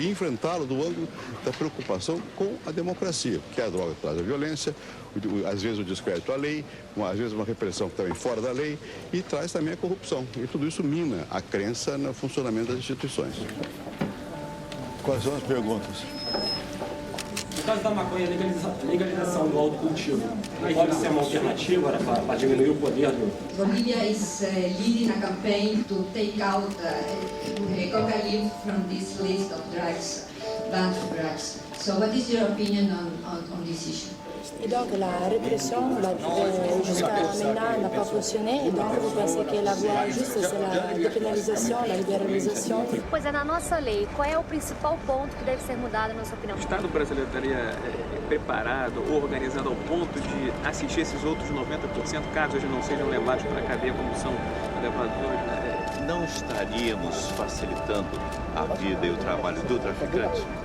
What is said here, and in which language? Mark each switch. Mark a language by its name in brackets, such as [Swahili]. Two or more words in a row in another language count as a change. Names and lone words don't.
[Portuguese] E enfrentá-lo do ângulo da preocupação com a democracia, porque a droga traz a violência, às vezes o descrédito à lei, às vezes uma repressão também fora da lei, e traz também a corrupção. E tudo isso mina a crença no funcionamento das instituições. Quais são as perguntas? No caso da maconha, legalização do autocultivo, pode ser uma alternativa para diminuir o poder do... [English] Bolivia is leading a campaign to take out cocaine from this list of drugs, banned drugs. So what is your opinion on this issue? [French] Et donc la répression jusqu'à maintenant n'a pas fonctionné, et donc vous pensez que la voie juste c'est la dépénalisation, la libéralisation? [Portuguese] Pois é, na nossa lei, qual é o principal ponto que deve ser mudado, na sua opinião? O Estado brasileiro estaria preparado ou organizado ao ponto de assistir esses outros 90% caso eles não sejam levados para a cadeia como são levados hoje? Não estaríamos facilitando a vida e o trabalho do traficante?